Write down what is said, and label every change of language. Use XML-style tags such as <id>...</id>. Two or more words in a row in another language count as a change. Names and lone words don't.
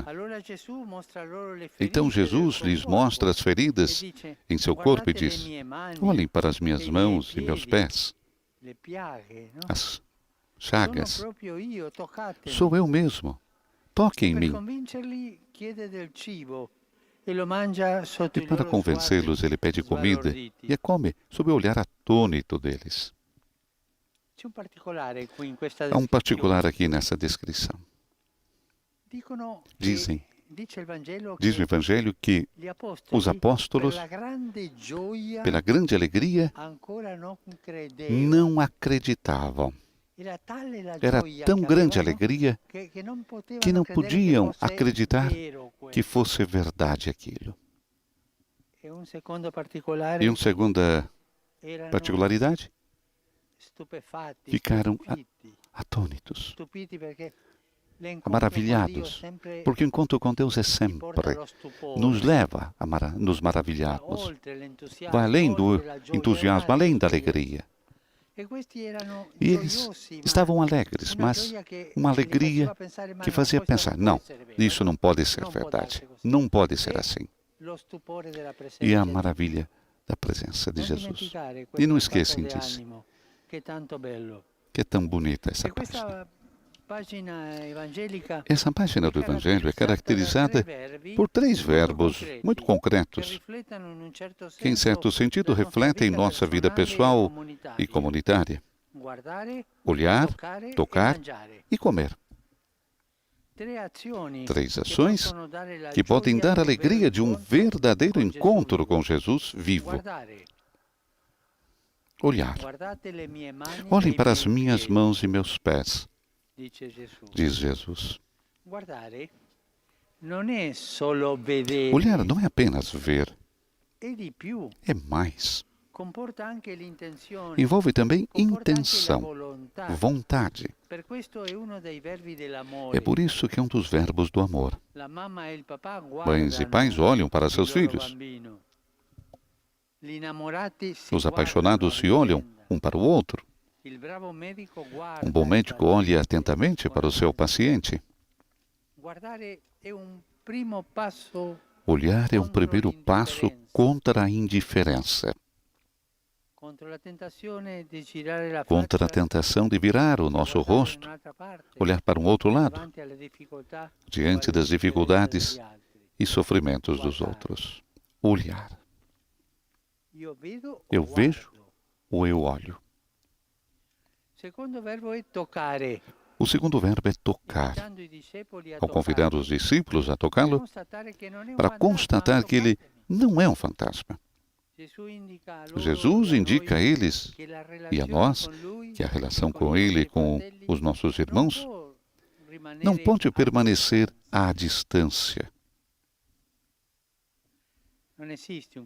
<pt>Então Jesus lhes mostra as feridas em seu corpo e diz: olhem para as minhas mãos e meus pés, as chagas. Sou eu mesmo. Toquem em mim.</pt> <it>e lo mangia sotto</it> <pt>E</pt> <it>i</it> <pt>para</pt> <it>loro</it> <pt>convencê-los, ele pede</pt> <it>sguardi</it> <pt>comida</pt> <it>sbalorditi.</it> <pt>e a come sob o olhar atônito deles.</pt> <it>C'è un particolare qui in questa</it> <pt>Há um particular</pt> <it>descrizione.</it> <pt>aqui nessa descrição.</pt> <it>Dicono</it> <pt>Dizem,</pt> <it>dice il Vangelo</it> <pt>diz o</pt> <it>che</it> <pt>Evangelho que</pt> <it>gli</it> <pt>os</pt> <it>apostoli, per</it> <pt>apóstolos,</pt> <it>la grande gioia,</it> <pt>pela grande alegria,</pt> <it>ancora non credevano.</it> <pt>não acreditavam.</pt> <it>Era tale la</it> <pt>Era</pt> <it>gioia</it> <pt>tão</pt> <it>che</it> <pt>grande a</pt> <it>avevano</it> <pt>alegria</pt> <it>che non</it> <pt>que</pt> <it>potevano</it> <pt>não</pt> <it>credere che</it> <pt>podiam</pt> <it>fosse</it> <pt>acreditar</pt> <it>vero</it> <pt>que</pt> <it>quello.</it> <pt>fosse verdade aquilo.</pt> <it>E un secondo</it> <pt>E</pt> <it>particolare,</it> <pt>uma segunda</pt> <it>erano</it> <pt>particularidade,</pt> <it>stupefatti,</it> <pt>ficaram</pt> <it>stupiti,</it> <pt>atônitos,</pt> <it>stupiti perché l'incontro con Dio</it> <pt>maravilhados,</pt> <it>sempre</it> <pt>porque o encontro com Deus é</pt> <it>ti porta</it> <pt>sempre,</pt> <it>allo stupore,</it> <pt>nos leva a nos</pt> <it>va</it> <pt>maravilharmos,</pt> <it>oltre l'entusiasmo,</it> <pt>vai além do</pt> <it>oltre la gioia,</it> <pt>entusiasmo,</pt> <it>un'altra</it> <pt>além da</pt> <it>gioia.</it> <pt>alegria.</pt> <it>E questi erano</it> <pt>E eles</pt> <it>gioiosi, ma</it> <pt>estavam alegres,</pt> <it>una</it> <pt>mas</pt> <it>gioia che</it> <pt>uma</pt> <it>li</it> <pt>alegria</pt> <it>faceva pensare, ma</it> <pt>que</pt> <it>no,</it> <pt>fazia</pt> <it>questo</it> <pt>pensar,</pt> <it>non può</it> <pt>não,</pt> <it>essere vero,</it> <pt>isso</pt> <it>no?</it> <pt>não pode ser</pt> <it>Non può</it> <pt>verdade,</pt> <it>darsi così.</it> <pt>não pode ser</pt> <it>E</it> <pt>assim.</pt> <it>lo stupore della</it> <pt>E a</pt> <it>presenza di Dio.</it> <pt>maravilha da presença de</pt> <it>Non</it> <pt>Jesus.</pt> <it>dimenticare</it> <pt>E</pt> <it>questo</it> <pt>não</pt> <it>stato</it> <pt>esqueçam</pt> <it>di</it> <pt>disso,</pt> <it>animo, che è tanto bello.</it> <pt>que é tão bonita essa</pt> <it>E</it> <pt>página.</pt> <it>questa pagina evangelica</it> <pt>Essa página do Evangelho é</pt> <it>caratterizzata</it> <pt>caracterizada</pt> <it>da tre verbi</it> <pt>por três</pt> <it>molto</it> <pt>verbos muito</pt> <it>concreti, che</it> <pt>concretos,</pt> <it>riflettono in un certo</it> <pt>que, em</pt> <it>senso</it> <pt>certo sentido,</pt> <it>la nostra</it> <pt>refletem</pt> <it>vita</it> <pt>nossa vida</pt> <it>personale</it> <pt>pessoal e comunitária:</pt> <it>Guardare,</it> <pt>olhar,</pt> <it>toccare e</it> <pt>tocar</pt> <it>mangiare.</it> <pt>e comer.</pt> <it>Tre azioni</it> <pt>Três</pt> <it>che</it> <pt>ações</pt> <it>possono dare la</it> <pt>que podem</pt> <it>gioia</it> <pt>dar</pt> <it>di</it> <pt>a</pt> <it>un vero</it> <pt>alegria de um</pt> <it>incontro</it> <pt>verdadeiro</pt> <it>con Gesù</it> <pt>encontro</pt> <it>vivo.</it> <pt>com Jesus vivo.</pt> <it>Guardare,</it> <pt>Olhar.</pt> <it>guardate le mie mani</it> <pt>Olhem</pt> <it>e i</it> <pt>para as</pt> <it>miei</it> <pt>minhas</pt> <it>piedi,</it> <pt>mãos e meus pés,</pt> <it>dice Gesù.</it> <pt>diz Jesus.</pt> <it>Guardare non è solo vedere,</it> <pt>Olhar não é apenas ver,</pt> <it>è di più.</it> <pt>é mais.</pt> <it>Comporta anche l'intenzione,</it> <pt>Envolve também</pt> <it>comporta anche la</it> <pt>intenção,</pt> <it>volontà.</it> <pt>vontade.</pt> <it>Per questo è uno dei verbi dell'amore.</it> <pt>É por isso que é um dos verbos do amor.</pt> <it>La mamma e il papà</it> <pt>Mães e pais</pt> <it>guardano</it> <pt>olham para</pt> <it>il</it> <pt>seus</pt> <it>loro</it> <pt>filhos.</pt> <it>bambino. Gli innamorati si</it> <pt>Os</pt> <it>guardano</it> <pt>apaixonados</pt> <it>a</it> <pt>se olham</pt> <it>vicenda.</it> <pt>um para o outro.</pt> <it>Il bravo medico guarda</it> <pt>Um bom</pt> <it>il</it> <pt>médico</pt> <it>paziente</it> <pt>olha atentamente para o seu paciente.</pt> <it>Guardare è un primo passo</it> <pt>Olhar é um primeiro passo contra a indiferença,</pt> <it>contro la tentazione di girare la</it> <pt>contra a</pt> <it>faccia</it> <pt>tentação de virar o nosso</pt> <it>guardare</it> <pt>rosto,</pt> <it>in un'altra parte,</it> <pt>olhar para um outro lado,</pt> <it>davanti alle difficoltà</it> <pt>diante</pt> <it>o alle</it> <pt>das dificuldades</pt> <it>sofferenze degli altri.</it> <pt>e sofrimentos dos outros. Olhar.</pt> <it>Io vedo o</it> <pt>Eu vejo</pt> <it>guardo.</it> <pt>ou eu olho?</pt> <it>Secondo verbo è toccare.</it> <pt>O segundo verbo é tocar.</pt> <it>Invitando i discepoli a</it> <pt>Ao convidar</pt> <it>toccarlo,</it> <pt>os discípulos a</pt> <it>per</it> <pt>tocá-lo,</pt> <it>constatare che non è un</it> <pt>para</pt> <it>fantasma,</it> <pt>constatar que ele</pt> <it>toccatemi.</it> <pt>não é um fantasma. Jesus indica a eles e a nós que a relação com Ele e com os nossos irmãos não pode permanecer à distância. Não existe</pt>